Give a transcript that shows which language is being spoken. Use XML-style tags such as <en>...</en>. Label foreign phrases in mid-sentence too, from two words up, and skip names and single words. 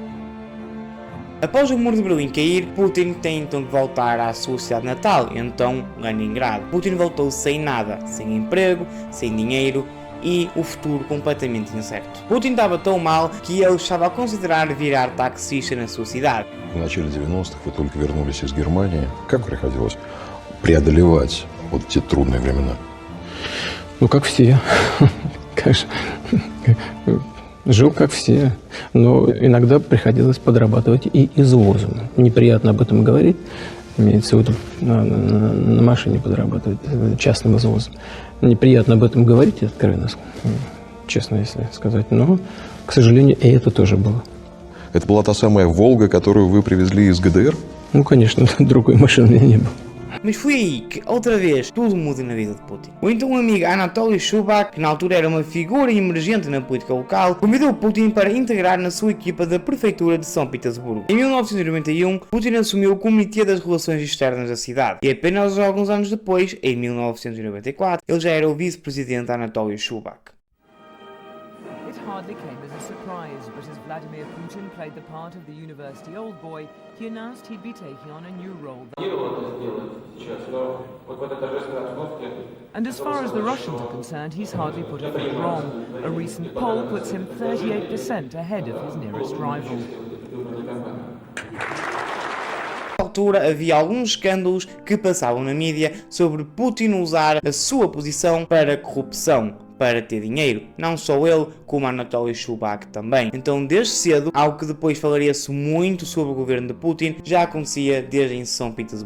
<pt>Após o muro de Berlim cair, Putin tem então que voltar à sua cidade natal, então Leningrado. Putin voltou sem nada, sem emprego, sem dinheiro e o futuro completamente incerto. Putin estava tão mal que ele estava a considerar virar taxista na sua cidade.</pt> <ru>В начале 90-х вы только вернулись из Германии. Как приходилось преодолевать вот эти трудные времена? Ну, как все. Как же. Жил как все. Но иногда приходилось подрабатывать и извозом. Неприятно об этом говорить. Имеется в виду на машине подрабатывать частным извозом. Неприятно об этом говорить, откровенно, честно, если сказать. Но, к sожалению, и это тоже было. Это была та самая «Волга», которую вы привезли из ГДР? Ну, конечно, другой машины у меня не было.</ru> <pt>Mas foi aí que, outra vez, tudo muda na vida de Putin. O então amigo Anatoly Shubak, que na altura era uma figura emergente na política local, convidou Putin para integrar na sua equipa da prefeitura de São Petersburgo. Em 1991, Putin assumiu o Comitê das Relações Externas da cidade, e apenas alguns anos depois, em 1994, ele já era o vice-presidente Anatoly Shubak.</pt> <en>It hardly came as a surprise, but as Vladimir Putin played the part of the university old boy, he announced he'd be taking on a new role. And as far as the Russians are concerned, he's hardly put a thing wrong. A recent poll puts him 38% ahead of his nearest rival.</en> <pt>Na altura havia alguns escândalos que passavam na mídia sobre Putin usar a sua posição para corrupção, para ter dinheiro. Não só ele, como Anatoly Shubak também. Então, desde cedo, algo que depois falaria-se muito sobre o governo de Putin, já acontecia desde em São Petersburgo.</pt>